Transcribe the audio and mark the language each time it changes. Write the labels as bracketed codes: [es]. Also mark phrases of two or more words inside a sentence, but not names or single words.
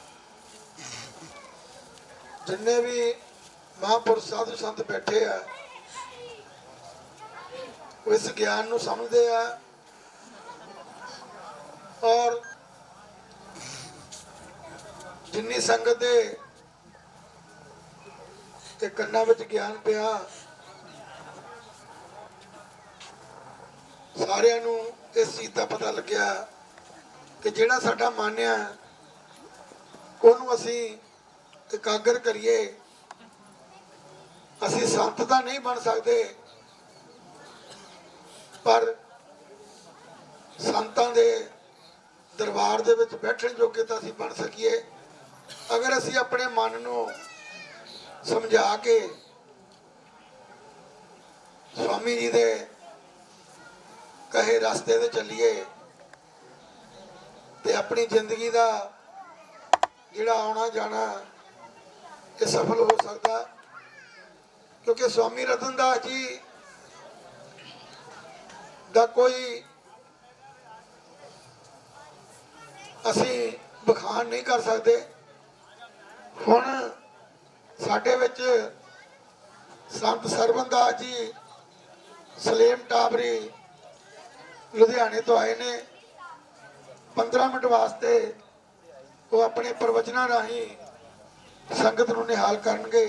[pa] ਜਿੰਨੇ ਭੀ ਮਹਾਪੁਰਸ਼ ਸਾਧੂ ਸੰਤ ਬੈਠੇ ਆ ਵੋ ਇਸ ਗਿਆਨ ਨੂੰ ਸਮਝਦੇ ਆ ਔਰ ਜਿੰਨੀ ਸੰਗਤ ਦੇ ਕੰਨਾਂ ਵਿਚ ਗਿਆਨ ਪਿਆ ਸਾਰਿਆਂ ਨੂੰ ਇਸ ਚੀਜ਼ ਕਾ ਪਤਾ ਲੱਗਿਆ ਕਿ ਜਿਹੜਾ ਸਾਡਾ ਮਨ ਆ ਉਹਨੂੰ ਅਸੀਂ ਇਕਾਗਰ ਕਰੀਏ। ਅਸੀਂ ਸੰਤ ਤਾਂ ਨਹੀਂ ਬਣ ਸਕਤੇ ਪਰ ਸੰਤਾਂ ਦੇ ਦਰਬਾਰ ਦੇ ਵਿਚ ਬੈਠਣ ਜੋਗੇ ਤਾਂ ਅਸੀਂ ਬਣ ਸਕੀਏ ਅਗਰ ਅਸੀਂ ਅਪਣੇ ਮਨ ਨੂੰ ਸਮਝਾ ਕੇ ਸਵਾਮੀ ਜੀ ਦੇ ਕਹੇ ਰਸਤੇ ਤੇ ਚਲੀਏ ਤੇ ਅਪਣੀ ਜ਼ਿੰਦਗੀ ਕਾ ਜਿਹੜਾ ਆਨਾ ਜਾਨਾ ਯੇ ਸਫਲ ਹੋ ਸਕਤਾ। [hi] क्योंकि स्वामी रतनदास जी का कोई असी बखान नहीं कर सकते। [pa] ਹੁਣ ਸਾਡੇ ਵਿਚ ਸੰਤ ਸਰਵਣਦਾਸ ਜੀ ਸਲੇਮ ਟਾਬਰੀ ਲੁਧਿਆਣੇ ਤੋ ਆਏ ਨੇ 15 ਮਿੰਟ ਵਾਸਤੇ ਵੋ ਅਪਣੇ ਪ੍ਰਵਚਨਾ ਰਾਹੀ ਸੰਗਤ ਨੂੰ ਨਿਹਾਲ ਕਰਨਗੇ।